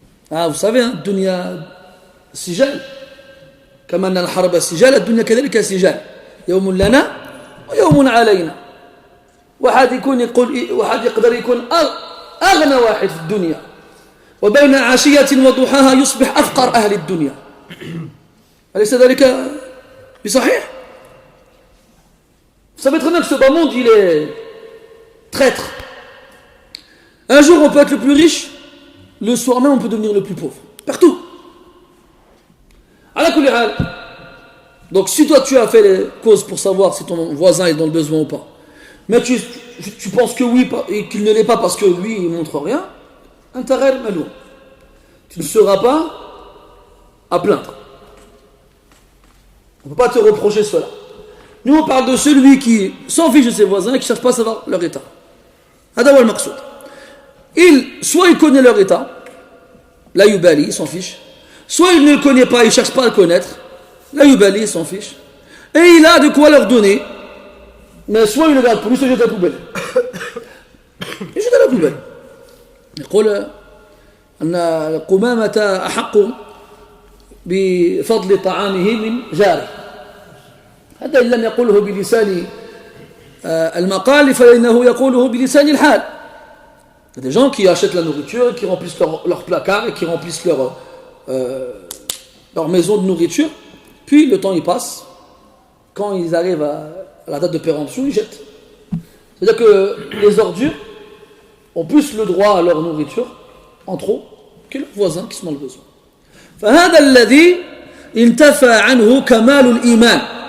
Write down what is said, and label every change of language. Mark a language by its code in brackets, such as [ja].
[fr] Ah, vous savez, hein, [ar] الدنيا سجال. كما أن الحرب سجال الدنيا كذلك سجال. يوم لنا ويوم علينا. واحد يقدر يكون أغنى واحد في الدنيا. وبين عشية وضحاها يصبح أفقر أهل الدنيا. أليس ذلك بصحيح؟ [fr] Vous savez très bien que ce bas monde, il est traître. Un jour, on peut être le plus riche, le soir même, on peut devenir le plus pauvre. Partout. [ar] Ala kulli hal. [fr] Donc, si toi, tu as fait les causes pour savoir si ton voisin est dans le besoin ou pas, mais tu penses que oui et qu'il ne l'est pas parce que lui, il ne montre rien, intérêt malou. Tu ne seras pas à plaindre. On ne peut pas te reprocher cela. Nous on parle de celui qui s'en fiche de ses voisins et qui ne cherche pas à savoir leur état. [ar] Hada wa al-maqsoud. [fr] Soit il connaît leur état, [ar] la yubali, [fr] il s'en fiche. Soit il ne le connaît pas, il ne cherche pas à le connaître, [ar] la yubali, [fr] il s'en fiche. Et il a de quoi leur donner, mais soit il le garde pour lui, soit il jette à la poubelle. Il jette à la poubelle. [ar] يقول أن القمامة أحق بفضل طعامه من جاره. هذا إن لم يقله بلسان المقال فإنه يقوله بلسان الحال. [fr] Il y a des gens qui achètent la nourriture, qui remplissent leur placard et qui remplissent leur maison de nourriture, puis le temps y passe, quand ils arrivent à la date de péremption, ils jettent. C'est-à-dire que les ordures ont plus le droit à leur nourriture en trop que leurs voisins qui sont dans le besoin. [ar] فهذا الذي انتفى عنه كمال الإيمان.